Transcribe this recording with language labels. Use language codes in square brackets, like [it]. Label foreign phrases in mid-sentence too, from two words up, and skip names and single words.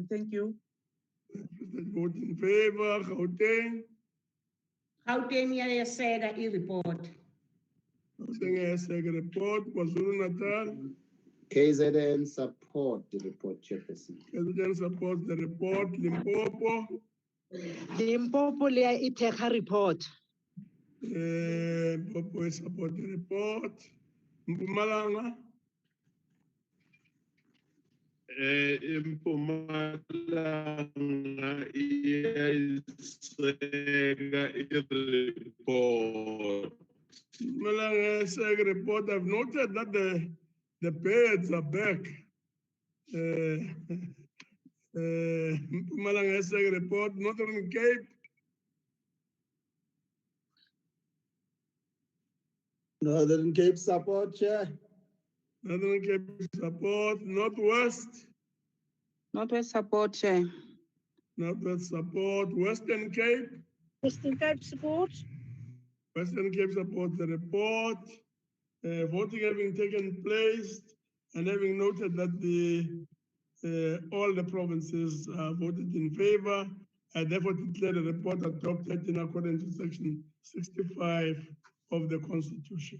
[en] Thank you. Free State vote in favor. Gauteng. [zu] Gauteng iyayeseka i-report. Sengiyayeseka report KwaZulu-Natal. [en] KZN support the report, Chairperson. KZN supports the report. Limpopo. [nso] Limpopo leya iteka report. [en] Limpopo support the report. Mpumalanga. [zu] Mpumalanga iyayiseka i-report. Mpumalanga iyayiseka report. [en] I've noted that the birds are back. [zu] Mpumalanga iyayiseka report. [en] Northern Cape. Northern Cape support, Chair. Northern Cape support. Northwest. Northwest support, Chair. Northwest support. Western Cape. Western Cape support. Western Cape supports the report. Voting having taken place and having noted that all the provinces voted in favor, I therefore declare the report adopted in accordance with Section 65 of the Constitution.